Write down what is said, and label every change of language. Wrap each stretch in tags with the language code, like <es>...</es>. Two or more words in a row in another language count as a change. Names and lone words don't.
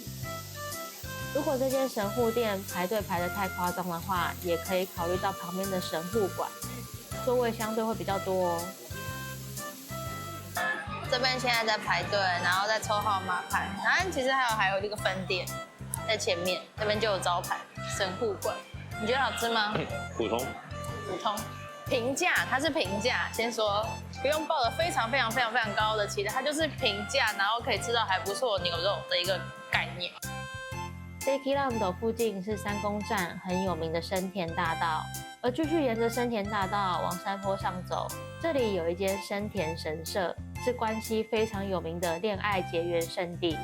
<zh>如果這間神戶店排隊排得太誇張的話，也可以考慮到旁邊的神戶館，座位相對會比較多哦。這邊現在在排隊，然後在抽號碼牌，然後其實還有一個分店在前面，這邊就有招牌神戶館。你覺得好吃嗎？普通。平價，它是平價。先說，不用抱着非常高的期待，它就是平價，然後可以吃到還不錯的牛肉的一個概念。Steakyland 附近是三宮站很有名的生田大道，而繼續沿着生田大道往山坡上走，這裡有一間生田神社，是關西非常有名的戀愛結緣聖地。</zh>